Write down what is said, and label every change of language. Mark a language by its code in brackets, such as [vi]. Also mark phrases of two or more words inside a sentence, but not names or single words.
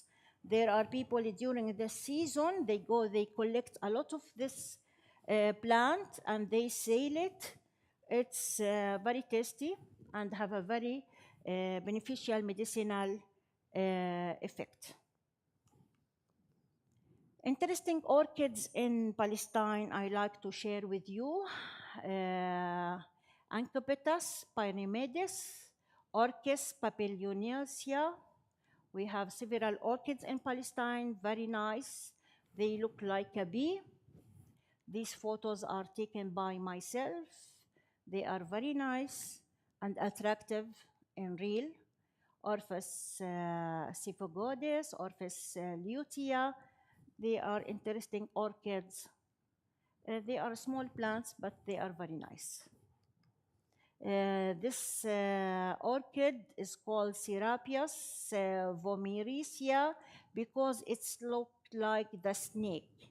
[en] There are people during the season, they collect a lot of this plant and they sell it. It's very tasty and have a very beneficial medicinal effect. Interesting orchids in Palestine I like to share with you. Ancupetus pyramidis, Orchis papilionaceae. We have several orchids in Palestine, very nice. They look like a bee. These photos are taken by myself. They are very nice and attractive in real. Orphis syphagodes, Orphis lutea. They are interesting orchids. They are small plants, but they are very nice. This orchid is called Serapias vomiricea because it's looked like the snake.